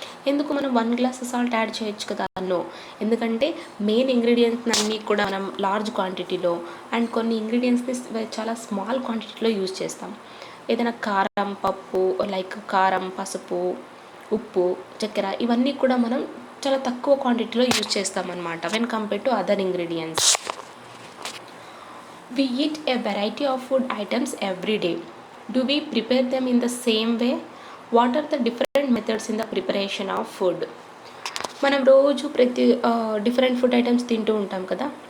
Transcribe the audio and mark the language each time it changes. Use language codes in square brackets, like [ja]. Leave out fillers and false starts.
[te] ఎందుకు మనం 1 glass salt add చేయొచ్చు కదా? నో, ఎందుకంటే మెయిన్ ఇంగ్రీడియంట్స్ అన్నీ కూడా మనం లార్జ్ క్వాంటిటీలో అండ్ కొన్ని ఇంగ్రీడియంట్స్ని చాలా స్మాల్ క్వాంటిటీలో యూజ్ చేస్తాం. ఏదైనా కారం, పప్పు, లైక్ కారం, పసుపు, ఉప్పు, చక్కెర, ఇవన్నీ కూడా మనం చాలా తక్కువ క్వాంటిటీలో యూజ్ చేస్తామన్నమాట [en] When compare to other ingredients. We eat a variety of food items every day. Do we prepare them in the same way? What are the different methods in the preparation of food? [te] మనం రోజు different food items తింటూ ఉంటాం కదా.